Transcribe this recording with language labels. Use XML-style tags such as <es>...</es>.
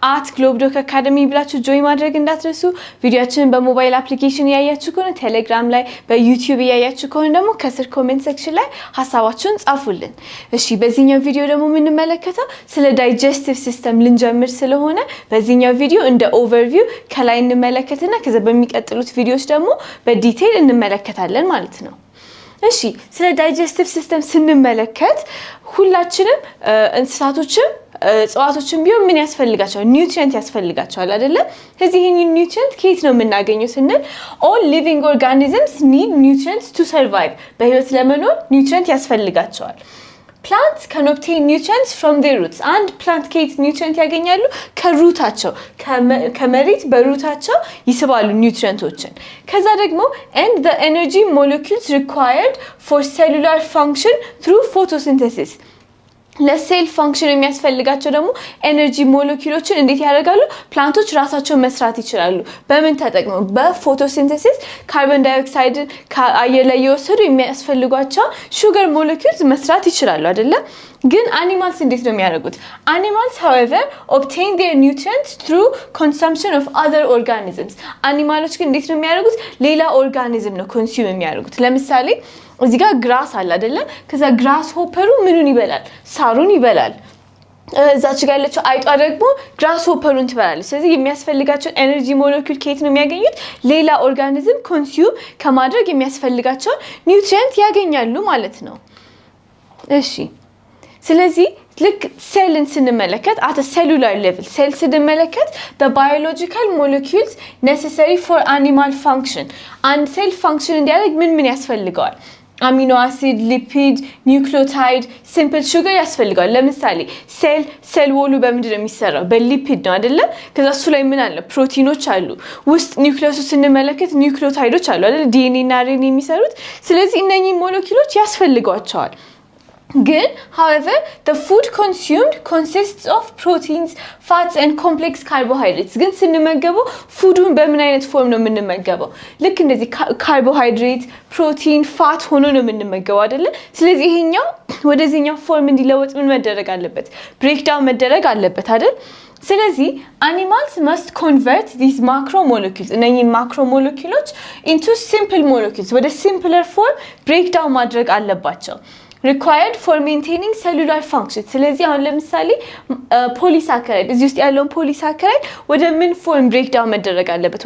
<am>@globdoc academy ብላችሁ ጆይን ማድረግ እንዳትረሱ። ቪዲዮአችንን በሞባይል አፕሊኬሽን እያያችሁ ከሆነ ቴሌግራም ላይ፣ በዩቲዩብ እያያችሁ ከሆነ ደግሞ ከስር ኮሜንት ሴክሽን ላይ ሐሳባችሁን ጻፉልን። እሺ፣ በዚህኛው ቪዲዮ ደግሞ የምንመለከተው ስለ ዳይጀስቲቭ ሲስተም ልንጀምር ስለሆነ በዚህኛው ቪዲዮ እንደ ኦቨርቪው ከላይ እንመለከትና ከዛ በሚቀጥሉት ቪዲዮስ ደግሞ በዲቴል እንመለከታለን ማለት ነው። እሺ ስለ ዳይጀስቲቭ ሲስተም ስንመለከት ሁላችንም እንስሳቶችም እጽዋቶችም ቢሆን ምን ያስፈልጋቸዋል? ኒውትሪየንት ያስፈልጋቸዋል አይደለ? ስለዚህ ይሄን ኒውትሪየንት ከየት ነው የምናገኘው ስንል</am> <en>all living organisms need nutrients to survive።</en> <am>በህይወት ለመኖር ኒውትሪየንት ያስፈልጋቸዋል።</am> <en>Plants can obtain nutrients from their roots. And plant</en> <am>ከየት ኒውትሪየንት ያገኛሉ? ከሩታቸው ከመሬት በሩታቸው ይስባሉ ኒውትሪየንቶችን። ከዛ ደግሞ</am> <en>and the energy molecules required for cellular function through photosynthesis.</en> <am>ለሴል ፋንክሽን የሚያስፈልጋቸው ደግሞ ኤነርጂ ሞለኪውሎችን እንዴት ያደርጋሉ? ፕላንቶች ራሳቸው መስራት ይችላሉ። በምን ተጠቅመው? በፎቶሲንተሲስ ካርቦን ዳይኦክሳይድን ከአየር ላይ እየወሰዱ የሚያስፈልጓቸው ሹገር ሞለኪውልስ መስራት ይችላሉ አይደለ? ግን አኒማልስ እንዴት ነው የሚያደርጉት?</am> <en>Animals however obtain their nutrients through consumption of other organisms.</en> <am>አኒማሎች ግን እንዴት ነው የሚያደርጉት? ሌላ ኦርጋኒዝም ነው ኮንሱም የሚያደርጉት። ለምሳሌ እዚህ ጋር ግራስ አለ አይደለ? ከዛ ግራስ ሆፐሩ ምኑን ይበላል? ሳሩን ይበላል። እዛች ጋር ያለችው አይጧ ደግሞ ግራስ ሆፐሩን ትበላለች። ስለዚህ የሚያስፈልጋቸው ኤነርጂ ሞለኪውል ከየት ነው የሚያገኙት? ሌላ ኦርጋኒዝም ኮንሱም ከማድረግ የሚያስፈልጋቸው ኒውትሪየንት ያገኛሉ ማለት ነው። እሺ ስለዚህ ልክ ሴልን ስንመለከት</am> <en>at a cellular level</en> <am>ሴል ስንመለከት</am> <en>the biological molecules necessary for animal function</en> <am>አንድ ሴል ፋንክሽን እንዲያደርግ ምን ያስፈልገዋል? አሚኖ አሲድ፣ ሊፒድ፣ ኒውክሊዮታይድ፣ ሲምፕል ሹገር ያስፈልገዋል። ለምሳሌ ሴል ዎሉ በምንድን ነው የሚሰራው? በሊፒድ ነው አይደለ? ከዛ እሱ ላይ ምን አለ? ፕሮቲኖች አሉ። ውስጥ ኒውክሊየሱ ስንመለከት ኒውክሊዮታይዶች አሉ አይደል? ዲኤንኤ እና አርኤንኤ የሚሰሩት። ስለዚህ እነኚህ ሞለኪውሎች ያስፈልጓቸዋል። ግን</am> <en>however the food consumed consists of proteins, fats and complex carbohydrates.</en> <am>ግን ስንመገበው ፉዱን በምን አይነት ፎርም ነው የምንመገበው? ልክ እንደዚህ ካርቦሃይድሬት፣ ፕሮቲን፣ ፋት ሆኖ ነው የምንመገበው አይደለ? ስለዚህ ይሄኛው ወደዚህኛው ፎርም እንዲለወጥ ምን መደረግ አለበት? ብሬክዳውን መደረግ አለበት አይደል? ስለዚህ</am> <en>animals must convert these macromolecules</en> <am>እነኚህ ማክሮሞለኪውሎች</am> <en>into simple molecules</en> <am>ወደ simpler form breakdown ማድረግ አለባቸው።</am> <en>required for maintaining cellular function።</en> <am>ስለዚህ አሁን ለምሳሌ ፖሊሳካራይድ እዚህ ውስጥ ያለውን ፖሊሳካራይድ ወደ ምን ፎርም ብሬክዳውን መደረግ አለበት?</am>